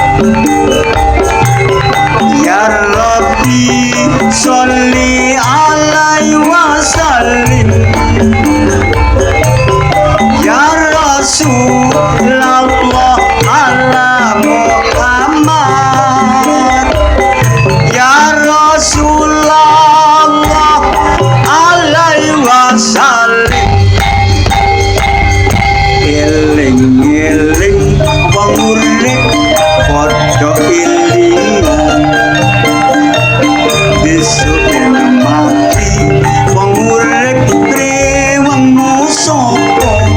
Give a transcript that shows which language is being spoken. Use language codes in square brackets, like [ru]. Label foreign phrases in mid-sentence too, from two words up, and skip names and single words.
[ar] يا ربي صل عليه وسلم. يا رسول الله على محمد. يا رسول الله عليه وسلم. [jv] Eling-eling wong urip padha iling. Besok yen mati wong urip reweng sapa.